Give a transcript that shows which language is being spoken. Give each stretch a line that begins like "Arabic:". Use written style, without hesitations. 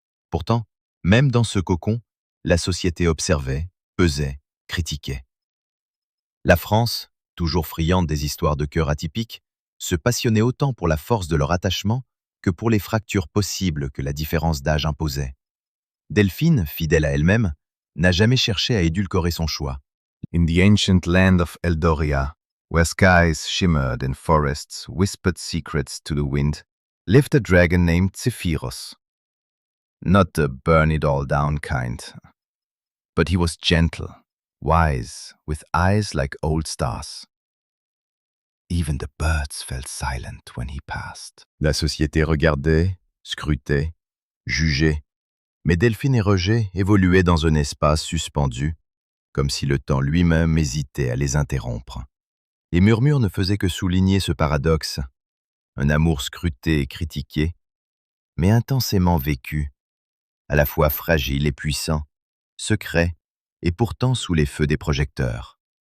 French: Pourtant, même dans ce cocon, la société observait, pesait, critiquait. La France, toujours friande des histoires de cœur atypiques, se passionnait autant pour la force de leur attachement que pour les fractures possibles que la différence d'âge imposait. Delphine, fidèle à elle-même, n'a jamais cherché à édulcorer son choix.
English: In the ancient land of Eldoria, where skies shimmered and forests whispered secrets to the wind, lived a dragon named Zephyros. Not the burn-it-all-down kind, but he was gentle, wise, with eyes like old stars. Even the birds felt silent when he passed.
French: La société regardait, scrutait, jugeait, mais Delphine et Roger évoluaient dans un espace suspendu, comme si le temps lui-même hésitait à les interrompre. Les murmures ne faisaient que souligner ce paradoxe, un amour scruté et critiqué, mais intensément vécu, à la fois fragile et puissant, secret et pourtant sous les feux des projecteurs.